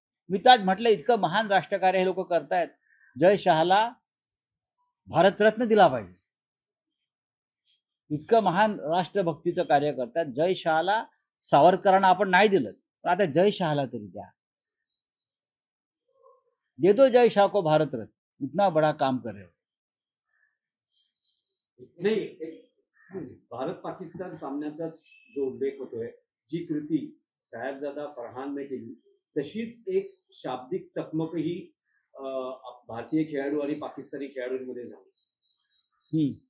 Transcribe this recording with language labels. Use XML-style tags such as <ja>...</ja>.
<mr>मी तर म्हटलं, इतकं महान राष्ट्रकार्य हे लोक करतायत. जय शहाला भारतरत्न दिला पाहिजे. इतकं महान राष्ट्रभक्तीचं कार्य करतात. जय शहाला सावरकरांना आपण नाही दिलं, पण आता जय शहाला तरी द्या.</mr> <hi>दे दो जय शाह को भारत रत्न, इतना बड़ा काम कर रहे हो.</hi> <mr>नाही, भारत पाकिस्तान सामन्याचाच जो उल्लेख होतोय, जी कृती साहेबजादा फरहानने केली तशीच एक शाब्दिक चकमकही भारतीय खेळाडू आणि पाकिस्तानी खेळाडूंमध्ये झाली.</mr>